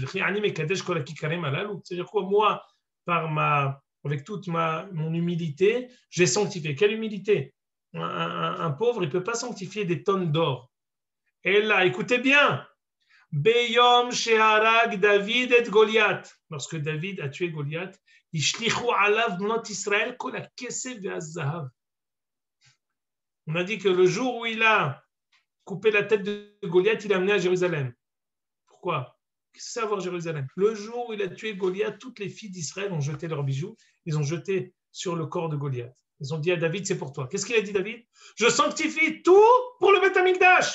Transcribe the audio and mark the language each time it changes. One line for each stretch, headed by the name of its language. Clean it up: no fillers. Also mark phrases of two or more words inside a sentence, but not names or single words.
French: C'est-à-dire quoi, moi, avec toute mon humilité, j'ai sanctifié. Quelle humilité? Un pauvre, il ne peut pas sanctifier des tonnes d'or. Et là, écoutez bien,
Hebrew: ביום שהרג דוד את גלית.
French: Lorsque David a tué Goliath,
Hebrew: השליכו עליו בנות ישראל כל הכסף והזהב.
French: On a dit que le jour où il a coupé la tête de Goliath, il l'a amené à Jérusalem. Pourquoi? Qu'est-ce que c'est avoir Jérusalem? Le jour où il a tué Goliath, toutes les filles d'Israël ont jeté leurs bijoux, ils ont jeté sur le corps de Goliath. Ils ont dit à David, c'est pour toi. Qu'est-ce qu'il a dit, David? Je sanctifie tout pour le
Hebrew: בית המקדש.